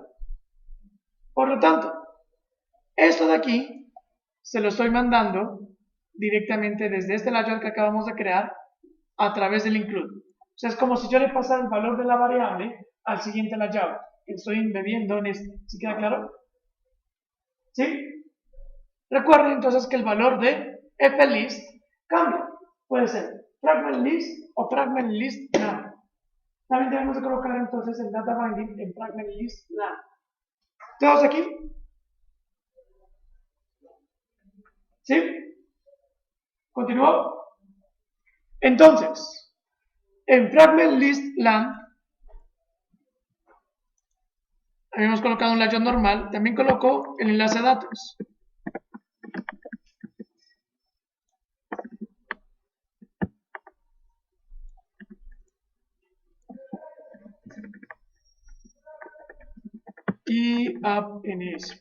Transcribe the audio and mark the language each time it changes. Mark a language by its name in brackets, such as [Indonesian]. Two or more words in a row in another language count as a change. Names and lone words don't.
[Spanish] Por lo tanto, esto de aquí se lo estoy mandando directamente desde este layout que acabamos de crear a través del include. O sea, es como si yo le pasara el valor de la variable al siguiente layout. Estoy embebiendo en este. ¿Sí queda claro? ¿Sí? Recuerden entonces que el valor de flist cambia. Puede ser [English] fragment list [Spanish] o [English] fragment list none. [Spanish] También debemos de colocar entonces el [English] data binding [Spanish] en [English] fragment list none. [Spanish] ¿Todos aquí? ¿Sí? ¿Continúo? Entonces, en [English] fragment list land [Spanish] habíamos colocado un layout normal, también colocó el enlace a datos. Y appns.